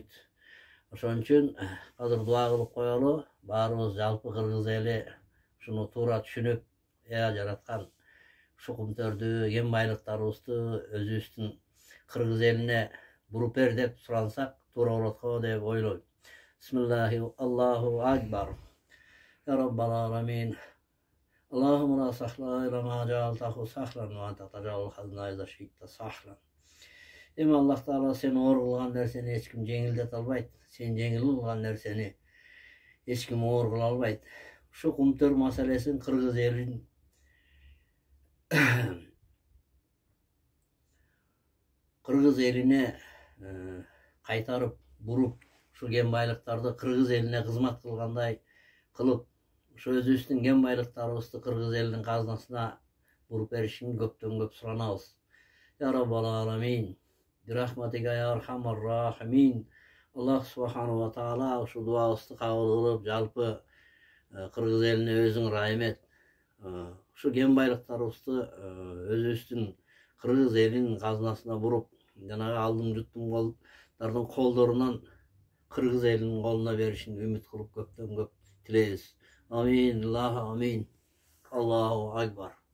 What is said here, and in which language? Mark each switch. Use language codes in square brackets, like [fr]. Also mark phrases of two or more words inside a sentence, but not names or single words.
[ky] Ошон үчүн азыр дуа кылып коелу, баарыбыз жалпы Кыргыз эли ушуну туура түшүнүп, жараткан ушу Кумтөрдү, кен байлыктарыбызды өзүбүздүн Кыргыз элине буруп бер деп сурансак туура болот го деп ойлойм. [ar] بسم الله الله أكبر. يا رب العالمين. اللهم لا سهل إلا ما جعلته سهلا وأنت تجعل الحزن إذا شئت سهلا. [ky] Эми Аллах Таала сен оор кылган нерсени эч ким жеңилдете албайт. Сен жеңил кылган нерсени эч ким оор кыла албайт. Ушу Кумтөр маселесин Кыргыз элине кайтарып, буруп, ушу кен байлыктарды Кыргыз элине кызмат кылгандай кылып, ушу өзүбүздүн кен байлыктарыбызды Кыргыз элинин казынасына буруп беришин көптөн көп суранабыз. [ar] يا رب العالمين. برحمتك يا أرحم الراحمين. [ky] Аллах [ar] سبحانه وتعالى [ky] ушу дуабызды кабыл кылып, жалпы Кыргыз элине өзүң ырайым эт. Ушу кен байлыктарыбызды өзүбүздүн Кыргыз элинин казынасына буруп, жанагы алдым жуттум колдордун колдорунан Кыргыз элинин колуна беришин үмүт кылып көптөн көп тилейбиз. [ar] آمين، الله آمين. الله أكبر.